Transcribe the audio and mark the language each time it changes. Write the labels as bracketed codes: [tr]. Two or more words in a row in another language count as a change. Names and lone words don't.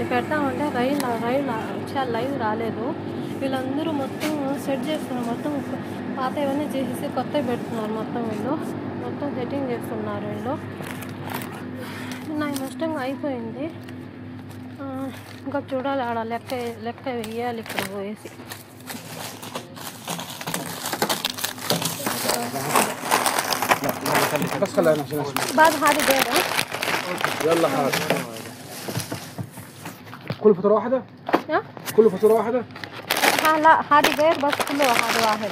[te] పెడతామంటే లైవ్ రాలేదు. వీళ్ళందరూ మొత్తం సెట్ చేస్తున్నారు. మొత్తం పాత ఇవన్నీ చేసేసి కొత్తవి పెడుతున్నారు. వీళ్ళు మొత్తం సెట్టింగ్ చేస్తున్నారు. వీళ్ళు నాకు ఇష్టంగా అయిపోయింది. ఇంకా చూడాలి, ఆడ లెక్క వేయాలి ఇక్కడ పోయేసి. [ar] بعد هذه دايرة. يلا هذا كل فطورة واحدة؟ كل فطورة واحدة؟ لا هذه غير بس كله هذا واحد.